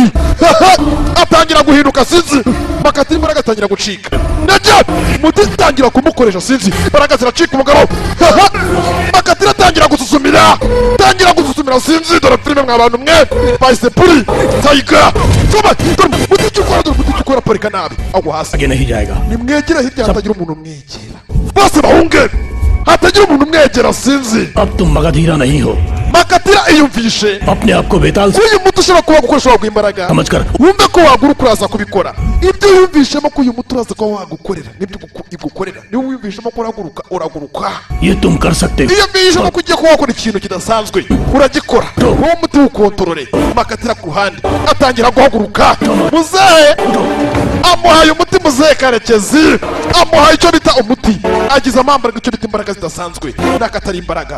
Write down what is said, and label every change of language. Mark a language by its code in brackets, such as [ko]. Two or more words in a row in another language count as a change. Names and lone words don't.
[rw] atangira guhinduka sinzi Makatira imbaraga atangira gucika ndetse umuti utangira kumukoresha sinzi imbaraga ziracika umugabo. Makatira atangira gususumira sinzi dore filime mwa bantu mwe bahise puri tayiga tuma dore umuti ukora parika nabi agwa hasi. [hi] आगे नहीं जाएगा. [rw] nimwegera hirya hatagira umuntu umwegera bose bahunge hatagira umuntu umwegera sinzi. [hi] अब तुम मगधीरा नहीं हो. [rw] Makatira iyumvishe [hi] अपने आप को बेताल से [rw] uyu muti ushobora kuba gukoresha waguha imbaraga [hi] समझकर [rw] wumve ko waguruka uraza kubikora. ibyo yumvishemo ko uyu muti uraza kuba wagukorera nibyo igukorera. niba wiyumvishemo ko uraguruka [hi] ये तुम कर सकते हो. [rw] iyo mbishemo ko ugiye kuba wakora ikintu kidasanzwe uragikora. wowe umuti wukontorore. Makatira ku ruhande atangira guhaguruka. muzehe amuhaye umuti muzehe Karekezi amuhaye icyo bita umuti agize amambaraga icyo bita imbaraga zidasanzwe n'akatari imbaraga.